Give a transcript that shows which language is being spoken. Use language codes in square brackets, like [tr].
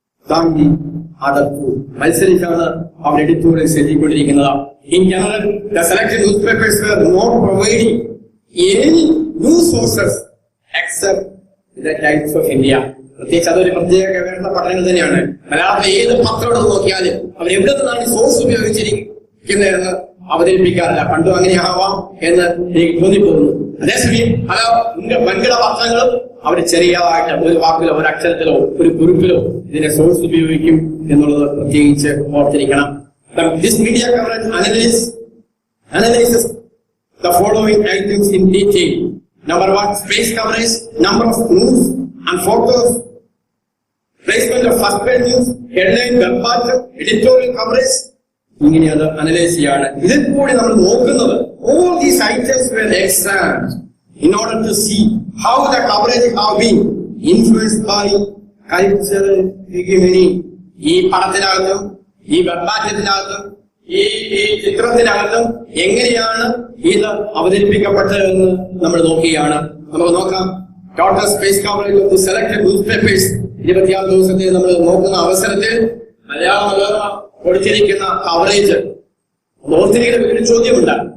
[ml] താണ്ടി അടക്കൂ. മത്സരിച്ചാണ് അവർ editorials എഴുതിക്കൊണ്ടിരിക്കുന്നത്. [en] In general, the selected newspapers were not providing any news sources except the Times of India. [ml] പ്രത്യേകിച്ച് അതൊരു പ്രത്യേക ഗവേഷണ പഠനങ്ങൾ തന്നെയാണ്. മലയാളത്തിലെ ഏത് പത്രം നോക്കിയാലും അവർ എവിടെ നിന്നാണ് സോഴ്സ് ഉപയോഗിച്ചിരിക്കുന്നതെന്ന് അവതരിപ്പിക്കാറില്ല. പണ്ടും അങ്ങനെയാവാം എന്ന് എനിക്ക് തോന്നിപ്പോകുന്നു. അതേസമയം പല വൻകിട പത്രങ്ങളും അവർ ചെറിയതായിട്ട് ഒരു വാക്കിലോ ഒരു അക്ഷരത്തിലോ ഒരു കുറിപ്പിലോ ഇതിന്റെ സോഴ്സ് ഉപയോഗിക്കും എന്നുള്ളത് പ്രത്യേകിച്ച് ഓർത്തിരിക്കണം. [en] This media coverage analyzes the following items in detail. Number 1, space coverage, number of news and photos, placement of first page news, headline, web article, editorial coverage. [ml] ഇങ്ങനെ അത് അനലൈസ് ചെയ്യാണ്. ഇതിൽ കൂടി നമ്മൾ നോക്കുന്നത് [en] all these items were examined in order to see how the coverage have been influenced by cultural hegemony. [ml] ഈ പടത്തിനകത്തും ഈ വെബാറ്റത്തിനകത്തും ഈ ചിത്രത്തിനകത്തും എങ്ങനെയാണ് ഇത് അവതരിപ്പിക്കപ്പെട്ടതെന്ന് നമ്മൾ നോക്കുകയാണ്. നമുക്ക് നോക്കാം. [en] total space coverage of the selected newspapers [ml] 26 ദിവസത്തെ നമ്മൾ നോക്കുന്ന അവസരത്തിൽ മലയാള മനോരമ കൊടുത്തിരിക്കുന്ന കവറേജ് ഓർത്തിരിക്കുന്ന ഒരു ചോദ്യമുണ്ട്.